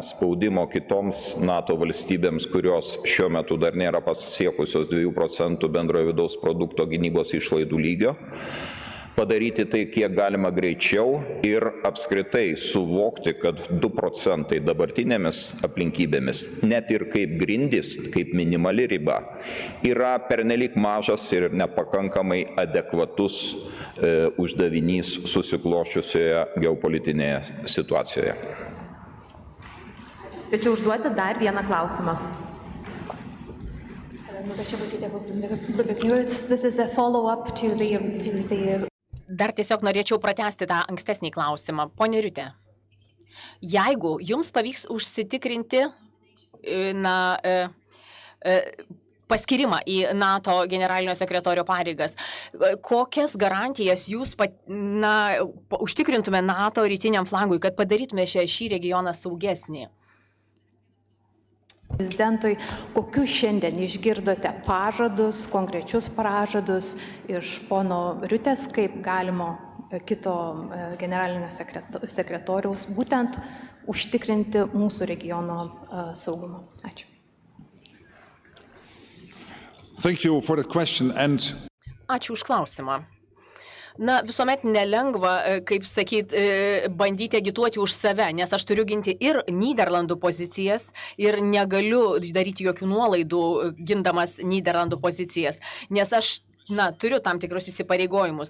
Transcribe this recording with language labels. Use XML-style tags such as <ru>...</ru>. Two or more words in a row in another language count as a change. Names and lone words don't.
<lt>spaudimo kitoms NATO valstybėms, kurios šiuo metu dar nėra pasiekusios 2 procentų bendrojo vidaus produkto gynybos išlaidų lygio, padaryti tai kiek galima greičiau ir apskritai suvokti, kad 2 procentai dabartinėmis aplinkybėmis, net ir kaip grindis, kaip minimali riba, yra pernelyg mažas ir nepakankamai adekvatus uždavinys susikloščiusioje geopolitinėje situacijoje. Tačiau užduoti dar vieną klausimą.</lt> <en>This is a follow-up to the</en> <lt>Dar tiesiog norėčiau pratęsti tą ankstesnį klausimą. Pone Riutė, jeigu jums pavyks užsitikrinti paskirimą į NATO generalinio sekretorio pareigas, kokias garantijas jūs užtikrintume NATO rytiniam flangui, kad padarytume šį regioną saugesnį? Prezidentui, kokius šiandien išgirdote pažadus, konkrečius pažadus iš pono Riutės, kaip galimo kito generalinio sekretoriaus būtent užtikrinti mūsų regiono saugumą? Ačiū.</lt> <en>Thank you for the question and</en> <lt>Ačiū už klausimą. Visuomet nelengva, kaip sakyt, bandyti agituoti už save, nes aš turiu ginti ir Nyderlandų pozicijas ir negaliu daryti jokių nuolaidų gindamas Nyderlandų pozicijas, nes aš turiu tam tikrus įsipareigojimus.</lt>